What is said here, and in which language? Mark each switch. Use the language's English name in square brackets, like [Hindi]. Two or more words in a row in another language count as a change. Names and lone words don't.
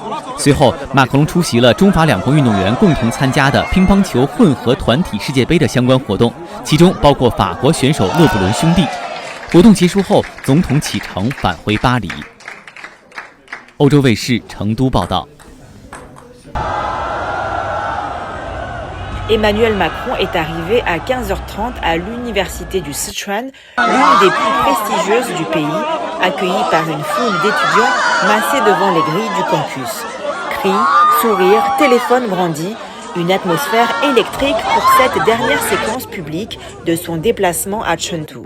[Chinese] 随后，马克龙出席了中法两国运动员共同参加的乒乓球混合团体世界杯的相关活动，其中包括法国选手勒布伦兄弟。活动结束后，总统启程返回巴黎。欧洲卫视成都报道。 [French] Emmanuel Macron est arrivé à 15h30 à l'université du Sichuan, l'une des plus prestigieuses du pays, accueilli par une foule d'étudiants massés devant les grilles du campus. Cris, sourires, téléphones brandis, une atmosphère électrique pour cette dernière séquence publique de son déplacement à Chengdu.